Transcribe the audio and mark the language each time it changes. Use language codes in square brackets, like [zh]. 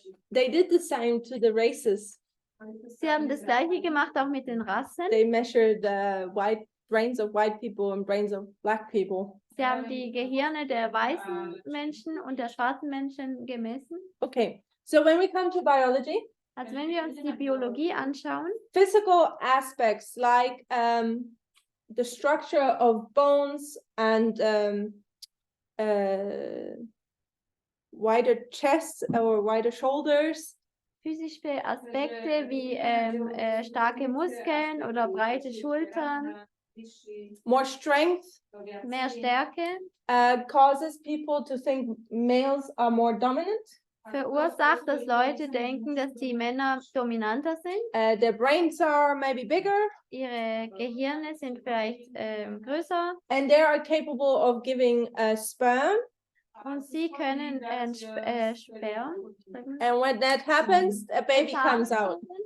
[en] They did the same to the races. [de] Sie haben das Gleiche gemacht auch mit den Rassen. [en] They measured the brains of white people and brains of black people. [de] Sie haben die Gehirne der weißen Menschen und der schwarzen Menschen gemessen. [en] Okay, so when we come to biology, [de] Also wenn wir uns die Biologie anschauen, [en] physical aspects like the structure of bones and wider chests or wider shoulders, [de] physische Aspekte wie starke Muskeln oder breite Schultern, [en] more strength, [de] mehr Stärke, [en] causes people to think males are more dominant. [de] verursacht, dass Leute denken, dass die Männer dominanter sind. [en] Their brains are maybe bigger, [de] Ihre Gehirne sind vielleicht größer [en] and they are capable of giving sperm. [de] und sie können Sperm. [en] And when that happens, a baby comes out.